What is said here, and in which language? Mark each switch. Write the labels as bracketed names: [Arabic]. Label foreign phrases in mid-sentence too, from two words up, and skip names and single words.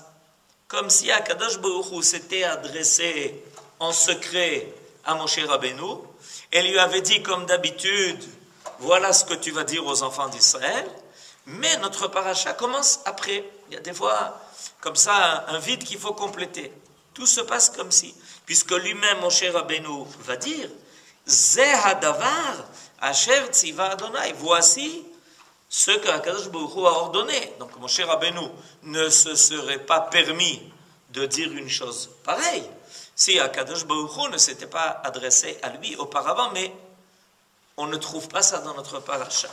[French] Comme si [Hebrew] הקדוש ברוך הוא [French] s'était adressé en secret à Moshe Rabbeinu et lui avait dit comme d'habitude, voilà ce que tu vas dire aux enfants d'Israël. Mais notre paracha commence après. Il y a des fois, comme ça, un vide qu'il faut compléter. Tout se passe comme si. Puisque lui-même, Moshe Rabbeinu va dire, [Hebrew] זה הדבר אשר צוה אדוני. [French] Voici ce que [Hebrew] הקדוש ברוך הוא [French] a ordonné. Donc Moshe Rabbeinu ne se serait pas permis de dire une chose pareille si [Hebrew] הקדוש ברוך הוא [French] ne s'était pas adressé à lui auparavant, mais on ne trouve pas ça dans notre paracha.